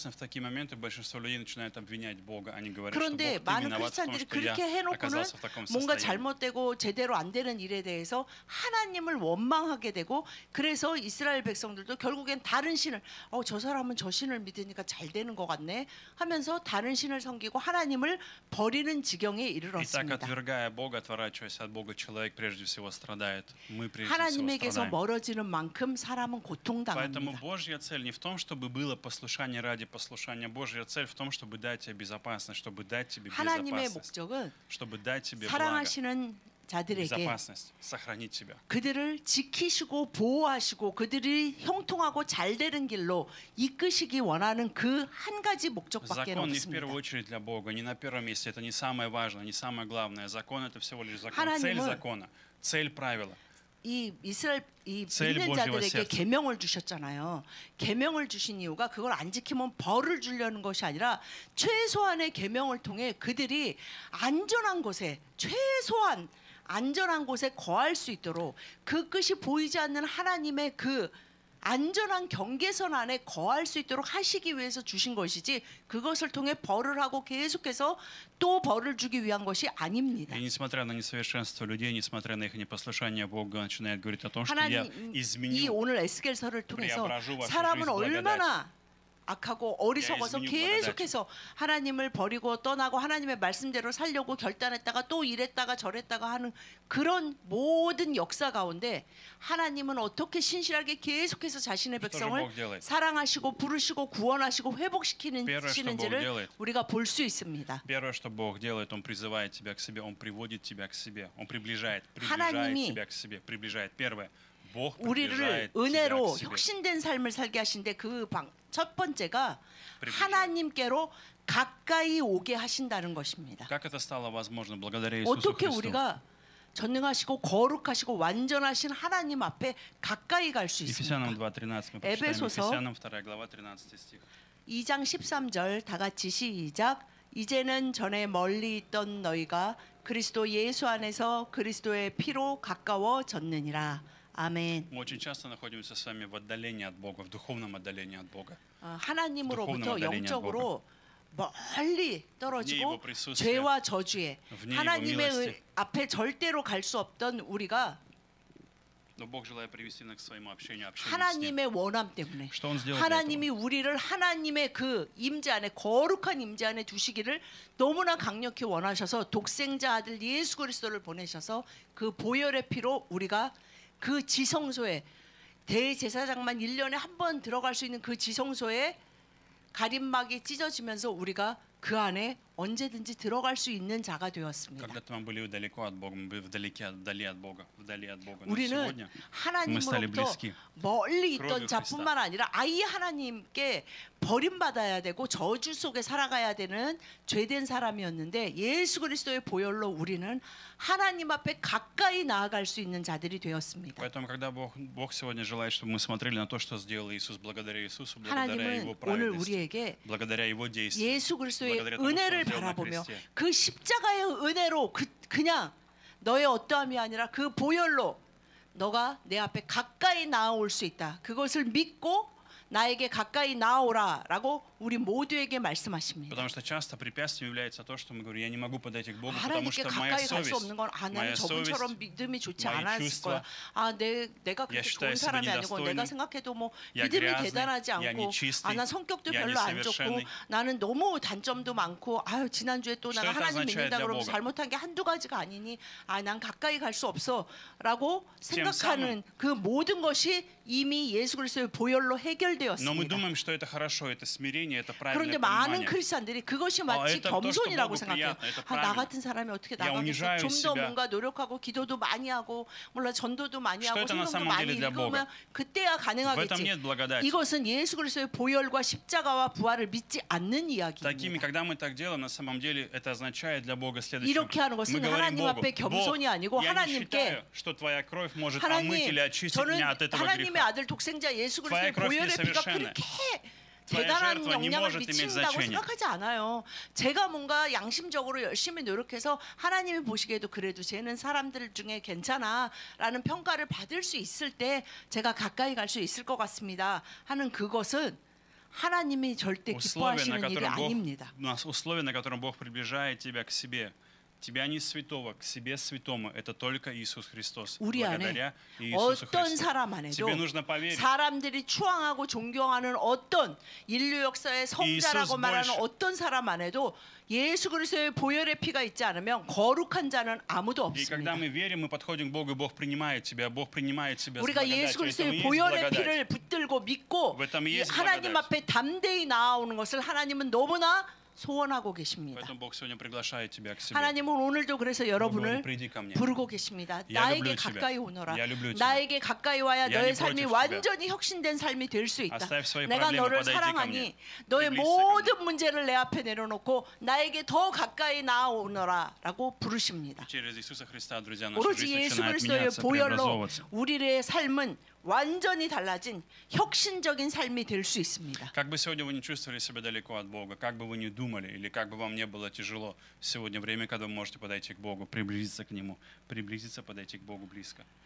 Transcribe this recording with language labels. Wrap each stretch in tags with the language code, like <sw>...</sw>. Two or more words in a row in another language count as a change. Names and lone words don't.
<ko>그런데 많은 크리스찬들이 그렇게 해놓고는 뭔가 잘못되고 제대로 안 되는 일에 대해서 하나님을 원망하게 되고 그래서 이스라엘 백성들도 결국엔 다른 신을 저 사람은 저 신을 믿으니까 잘 되는 것 같네 하면서 다른 신을 섬기고 하나님을 버리는 지경에 이르렀습니다. 하나님에게서 멀어지는 만큼 사람은 고통당합니다.</ko> <ru>Божья цель не в том, чтобы было послушание ради послушания. Божья цель в том, чтобы дать тебе безопасность, чтобы дать тебе безопасность, чтобы дать тебе</ru> <ko>사랑하시는 자들에게</ko> <ru>безопасность, сохранить тебя.</ru> <ko>그들을 지키시고 보호하시고 그들이 형통하고 잘 되는 길로 이끄시기 원하는 그 한 가지 목적밖에</ko> <ru>Закон не в первую</ru> <ko>없습니다.</ko> <ru>очередь для Бога, не на первом месте, это не самое важное, не самое главное. Закон это всего лишь закон, цель закона, цель правила.</ru> <ko>이 믿는 자들에게 계명을 주셨잖아요. 계명을 주신 이유가 그걸 안 지키면 벌을 주려는 것이 아니라 최소한의 계명을 통해 그들이 안전한 곳에 최소한 안전한 곳에 거할 수 있도록 그 끝이 보이지 않는 하나님의 그 안전한 경계선 안에 거할 수 있도록 하시기 위해서 주신 것이지 그것을 통해 벌을 하고 계속해서 또 벌을 주기 위한 것이 아닙니다.</ko> <ru>И несмотря на несовершенство людей, несмотря на их непослушание, Бог начинает говорить о том, что я изменю,</ru> <ko>이 오늘 에스겔서를 통해서 사람은 얼마나 악하고 어리석어서 계속해서 하나님을 버리고 떠나고 하나님의 말씀대로 살려고 결단했다가 또 이랬다가 저랬다가 하는 그런 모든 역사 가운데 하나님은 어떻게 신실하게 계속해서 자신의 백성을 사랑하시고 부르시고 구원하시고 회복시키는지를 우리가 볼 수 있습니다.</ko> <ru>Первое, что Бог делает, Он призывает тебя к себе, Он приводит тебя к себе, Он приближает тебя к себе, приближает. Первое.</ru> <ko>우리를 은혜로 혁신된 삶을 살게 하신데 그 첫 번째가 하나님께로 가까이 오게 하신다는 것입니다. 어떻게 우리가 전능하시고 거룩하시고 완전하신 하나님 앞에 가까이 갈 수 있습니까? 에베소서 2장 13절 다 같이 시작. 이제는 전에 멀리 있던 너희가 그리스도 예수 안에서 그리스도의 피로 가까워졌느니라. 아멘.</ko> <ru>Мы очень часто находимся с вами в отдалении от Бога, в духовном отдалении от Бога.</ru> <ko>하나님으로부터 영적으로 멀리 떨어지고 죄와 저주에 하나님의 앞에 절대로 갈 수 없던 우리가</ko> <ru>Но Бог желает привести нас к своему общению с Ним.</ru> <ko>하나님의 원함 때문에</ko> <ru>Что Он сделал для</ru> <ko>하나님이</ko> <ru>этого?</ru> <ko>우리를 하나님의 그 임재 안에 거룩한 임재 안에 두시기를 너무나 강력히 원하셔서 독생자 아들 예수 그리스도를 보내셔서 그 보혈의 피로 우리가 그 지성소에 대제사장만 1년에 한 번 들어갈 수 있는 그 지성소에 가림막이 찢어지면서 우리가 그 안에 언제든지 들어갈 수 있는 자가 되었습니다.</ko> <ru>Когда-то мы были далеко от Бога, мы были вдали от Бога. Но</ru> <ko>우리는</ko> <ru>сегодня</ru> <ko>하나님으로부터 멀리 있던 자뿐만 아니라 아예 하나님께 버림받아야 되고 저주 속에 살아가야 되는 죄된 사람이었는데 예수 그리스도의 보혈로 우리는 하나님 앞에 가까이 나아갈 수 있는 자들이 되었습니다.</ko> <ru>Поэтому, когда Бог сегодня желает, чтобы мы смотрели на то, что сделал Иисус, благодаря Иисусу, благодаря Его</ru> <ko>하나님은 오늘</ko> <ru>праведности,</ru> <ko>우리에게</ko> <ru>благодаря Его действию,</ru> <ko>예수 그리스도의</ko> <ru>благодаря тому, что Он</ru> <ko>은혜를</ko> <ru>сделал на</ru> <ko>바라보며</ko> <ru>кресте,</ru> <ko>그 십자가의 은혜로 그냥 너의 어떠함이 아니라 그 보혈로 너가 내 앞에 가까이 나아올 수 있다. 그것을 믿고 나에게 가까이 나오라라고 우리 모두에게 말씀하십니다.</ko> <ru>Потому что часто препятствием является то, что мы говорим, я не могу подойти к Богу, потому</ru> <ko>하나님께</ko> <ru>что моя</ru> <ko>가까이 갈 수</ko> <ru>совесть,</ru> <ko>없는 건 나는 저분처럼 믿음이 좋지 않았을 거야. 내가 그렇게 좋은 사람이 아니고 내가 생각해도 뭐 믿음이 대단하지 않고 난 성격도 별로 안 좋고 나는 너무 단점도 많고 지난주에 또 내가 하나님 믿는다 그러고 잘못한 게 한두 가지가 아니니 난 가까이 갈 수 없어라고 생각하는 그 모든 것이 이미 예수 그리스도의 보혈로 해결되었습니다.</ko> <ru>Но мы думаем, что это хорошо, это смирение, это</ru> <ko>그런데</ko> <ru>правильное</ru> <ko>많은</ko> <ru>понимание.</ru> <ko>크리스찬들이 그것이 마치 겸손이라고 생각해요. 나 같은 사람이 어떻게 나가겠어? 좀 더 뭔가 노력하고 기도도 많이 하고 몰라 전도도 많이 하고 성경도 많이 읽으면 그때야 가능하겠지. 이것은 예수 그리스도의 보혈과 십자가와 부활을 믿지 않는 이야기입니다.</ko> <ru>Такими, когда мы так делаем, на самом деле это означает для Бога следующее.</ru> <ko>이렇게 하는</ko> <ru>Мы</ru> <ko>것은</ko> <ru>говорим</ru> <ko>하나님</ko> <ru>Богу,</ru> <ko>앞에 겸손이 아니고</ko> <ru>Бог, я не</ru> <ko>하나님께</ko> <ru>считаю, что твоя кровь может омыть или</ru> <ko>하나님,</ko> <ru>очистить</ru> <ko>저는</ko> <ru>меня от этого</ru> <ko>하나님의</ko> <ru>греха.</ru> <ko>아들 독생자 예수</ko> <ru>Твоя</ru> <ko>그리스도의</ko> <ru>кровь</ru> <ko>보혈의 피가</ko> <ru>несовершенна.</ru> <ko>그렇게</ko> <ru>Твоя</ru> <ko>대단한</ko> <ru>жертва не</ru> <ko>영향을</ko> <ru>может иметь</ru> <ko>미친다고</ko> <ru>значения.</ru> <ko>생각하지 않아요. 제가 뭔가 양심적으로 열심히 노력해서 하나님이 보시기에도 그래도 쟤는 사람들 중에 괜찮아라는 평가를 받을 수 있을 때 제가 가까이 갈 수 있을 것 같습니다 하는 그것은 하나님이 절대 기뻐하시는 일이 아닙니다.</ko> <ru>Условие, на котором Бог приближает тебя к себе. Тебя не святого, к себе святому. Это только Иисус Христос.</ru> <ko>우리 안에</ko> <ru>Благодаря Иисусу</ru> <ko>어떤</ko> <ru>Христу.</ru> <ko>사람 안에도</ko> <ru>Тебе нужно поверить.</ru> <ko>사람들이 추앙하고 존경하는 어떤 인류 역사의 성자라고 말하는 어떤 사람 안에도 예수 그리스도의 보혈의 피가 있지 않으면 거룩한 자는 아무도</ko> <ru>И когда</ru> <ko>없습니다.</ko> <ru>мы верим, мы подходим к Богу, и Бог принимает тебя, Бог принимает тебя с</ru> <ko>우리가 예수</ko> <ru>благодатью.</ru> <ko>그리스도의 보혈의 피를 붙들고 믿고 하나님 앞에 담대히 나아오는 것을 하나님은 너무나 소원하고 계십니다.</ko> <ru>Поэтому Бог сегодня приглашает тебя к себе.</ru> <ko>하나님은 오늘도 그래서 여러분을</ko> <ru>приди ко мне.</ru> <ko>부르고 계십니다.</ko> <ru>Я</ru> <ko>나에게</ko> <ru>люблю тебя.</ru> <ko>가까이 오너라.</ko> <ru>Я люблю тебя.</ru> <ko>나에게 가까이 와야</ko> <ru>Я</ru> <ko>너의</ko> <ru>не</ru> <ko>삶이</ko> <ru>против</ru> <ko>완전히 혁신된 삶이 될 수 있다.</ko> <ru>Оставь свои</ru> <ko>내가</ko> <ru>проблемы,</ru> <ko>너를</ko> <ru>подойди ко</ru> <ko>사랑하니</ko> <ru>мне.</ru> <ko>너의</ko> <ru>Приблизься ко мне.</ru> <ko>모든 문제를 내 앞에 내려놓고 나에게 더 가까이 나아오너라라고 부르십니다.</ko> <ru>Через Иисуса Христа, друзья, наша</ru> <ko>오로지</ko> <ru>жизнь</ru> <ko>예수</ko> <ru>начинает</ru> <ko>그리스도의</ko> <ru>меняться,</ru> <ko>보혈로</ko> <ru>преобразовываться.</ru> <ko>우리의 삶은 완전히 달라진 혁신적인 삶이 될 수 있습니다.</ko> <ru>Как бы сегодня вы не чувствовали себя далеко от Бога, как бы вы ни думали, или как бы вам не было тяжело, сегодня время, когда вы можете подойти к Богу, приблизиться к Нему, приблизиться, подойти к Богу близко.</ru>